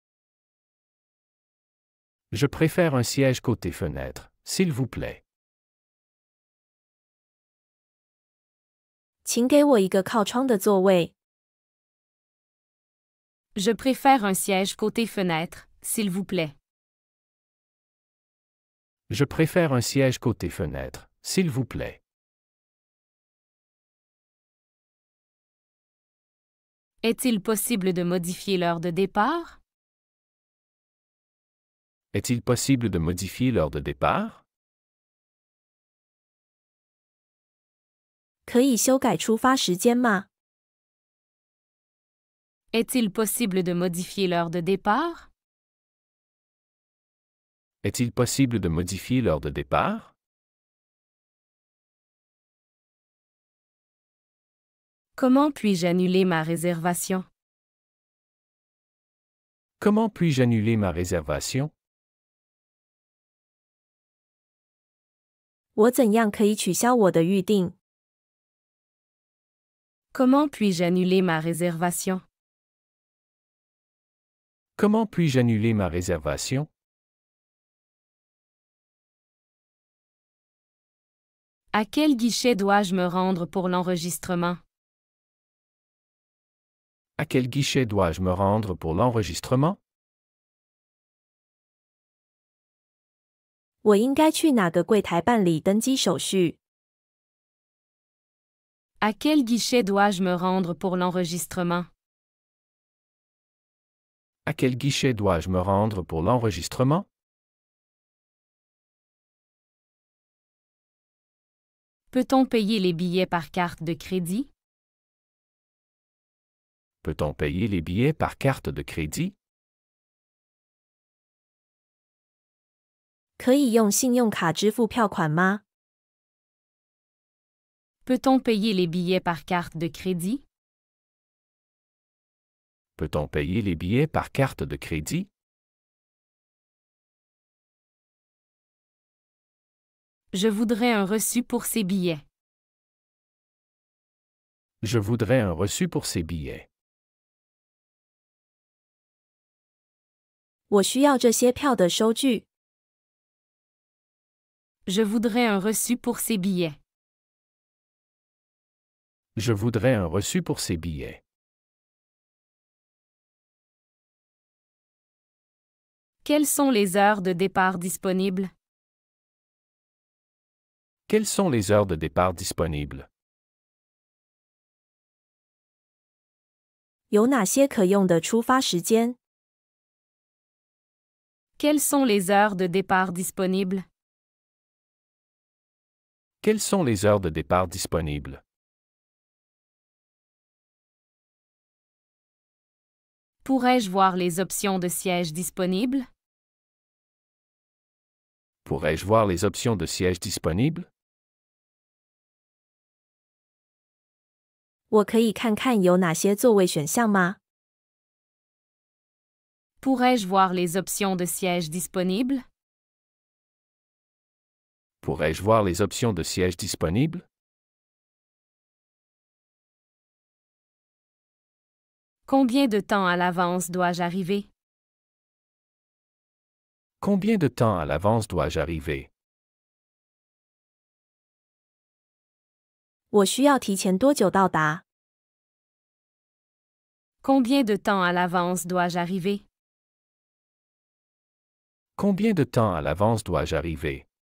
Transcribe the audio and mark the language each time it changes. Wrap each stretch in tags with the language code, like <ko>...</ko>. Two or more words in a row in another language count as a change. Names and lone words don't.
<fr>Je préfère un siège côté fenêtre, s'il vous plaît.</fr> <zh>请给我一个靠窗的座位。</zh> <fr>Je préfère un siège côté fenêtre, s'il vous plaît. Je préfère un siège côté fenêtre, s'il vous plaît. Est-il possible de modifier l'heure de départ? Est-il possible de modifier l'heure de départ?</fr> <zh>可以修改出发时间吗？</zh> <fr>Est-il possible de modifier l'heure de départ? Est-il possible de modifier l'heure de départ? Comment puis-je annuler ma réservation? Comment puis-je annuler ma réservation?</fr> <zh>我怎样可以取消我的预定？</zh> <fr>Comment puis-je annuler ma réservation? Comment puis-je annuler ma réservation? À quel guichet dois-je me rendre pour l'enregistrement? À quel guichet dois-je me rendre pour l'enregistrement?</fr> <zh>我应该去哪个柜台办理登机手续？</zh> <fr>À quel guichet dois-je me rendre pour l'enregistrement? À quel guichet dois-je me rendre pour l'enregistrement? Peut-on payer les billets par carte de crédit? Peut-on payer les billets par carte de crédit?</fr> <zh>可以用信用卡支付票款吗？</zh> <fr>Peut-on payer les billets par carte de crédit? Peut-on payer les billets par carte de crédit? Je voudrais un reçu pour ces billets. Je voudrais un reçu pour ces billets.</fr> <zh>我需要这些票的收据。</zh> <fr>Je voudrais un reçu pour ces billets. Je voudrais un reçu pour ces billets. Quelles sont les heures de départ disponibles? Quelles sont les heures de départ disponibles?</fr> <zh>有哪些可用的出发时间？</zh> <fr>Quelles sont les heures de départ disponibles? Quelles sont les heures de départ disponibles? Pourrais-je voir les options de siège disponibles? Pourrais-je voir les options de siège disponibles?</fr> <zh>我可以看看有哪些座位选项吗？</zh> <fr>Pourrais-je voir les options de siège disponibles? Pourrais-je voir les options de siège disponibles? Combien de temps à l'avance dois-je arriver? Combien de temps à l'avance dois-je arriver?</fr> <zh>我需要提前多久到达？</zh> <fr>Combien de temps à l'avance dois-je arriver? Combien de temps à l'avance dois-je arriver?</fr>